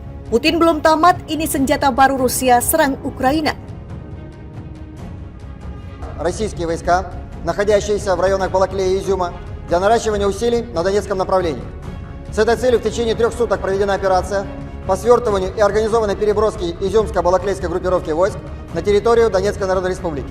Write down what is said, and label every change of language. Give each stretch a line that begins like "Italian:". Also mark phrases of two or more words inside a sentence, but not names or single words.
Indonesian: Putin belum tamat, ini senjata baru Rusia serang Ukraina.
Russian: Российские войска, находящиеся в районах Балаклея и Изюма, для наращивания усилий на Донецком направлении. С этой целью в течение 3 суток проведена операция по свертыванию и организованной переброске изюмско-балаклейской группировки войск на территорию Донецкой Народной Республики.